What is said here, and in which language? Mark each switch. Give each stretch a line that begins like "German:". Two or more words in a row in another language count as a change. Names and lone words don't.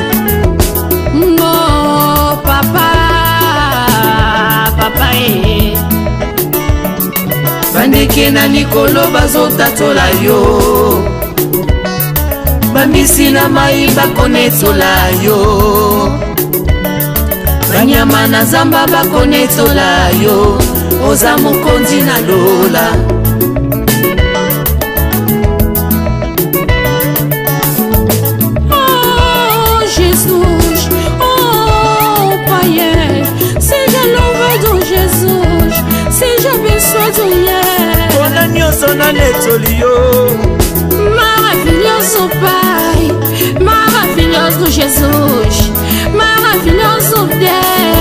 Lingala: Ngo papa bandeke na likolo bazotatola yo bambisi na mai bakonetola yo banyama na zamba bakonetola yo oza mokonzi na lola.
Portuguese: Oh Jesus, oh païen, seja louvado Jesus, seja abençoado yeah.
Lingala: Bona nyonso na netoli yo.
Portuguese: Maravilhoso Pai, maravilhoso Jesus, maravilhoso Deus.